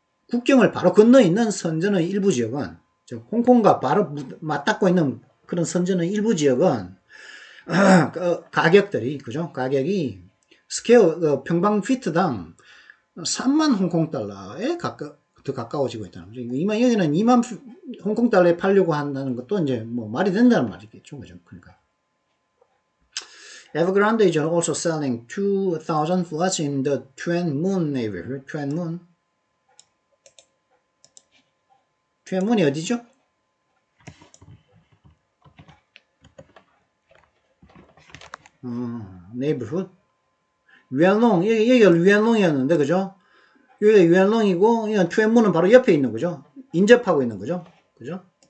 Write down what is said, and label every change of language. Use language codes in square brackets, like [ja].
[ko] 국경을 바로 건너 있는 선전의 일부 지역은, 홍콩과 바로 맞닿고 있는 그런 선전의 일부 지역은 가격이 평방 피트당 3만 홍콩 달러에 더 가까워지고 있다는 거죠. 여기는 2만 홍콩 달러에 팔려고 한다는 것도 이제 뭐 말이 된다는 말이겠죠. 그죠? 그러니까. [en] Evergrande is also selling 2,000 flats in the Tuen Mun neighborhood. [ko] Tuen Mun이 어디죠? [en] neighborhood. [ko] 유엔롱, 여기가 유엔롱이었는데, 그죠? 여기가 유엔롱이고, 이건 투엔문은 바로 옆에 있는 거죠. 인접하고 있는 거죠. 그죠?